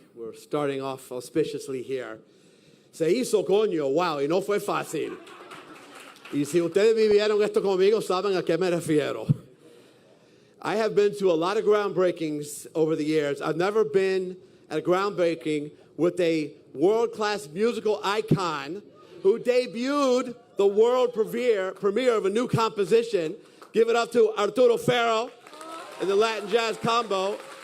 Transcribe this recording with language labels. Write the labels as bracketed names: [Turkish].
[English] We're starting off auspiciously here. [Spanish] Se hizo, coño, wow, y no fue fácil. Y si ustedes vivieron esto conmigo, saben a qué me refiero. [English] I have been to a lot of groundbreakings over the years. I've never been at a groundbreaking with a world-class musical icon who debuted the world premiere of a new composition. Give it up to Arturo Ferro and the Latin Jazz Combo.